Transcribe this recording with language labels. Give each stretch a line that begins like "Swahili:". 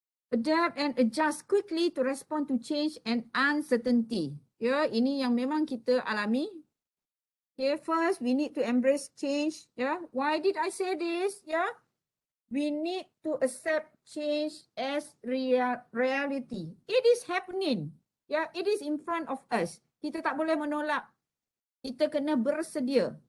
English: Adapt and adjust quickly to respond to change and uncertainty.
Malay: Ya, ini yang memang kita alami.
English: Okay, first we need to embrace change. Yeah, why did I say this? Yeah, we need to accept change as reality. It is happening. Yeah, it is in front of us.
Malay: Kita tak boleh menolak. Kita kena bersedia.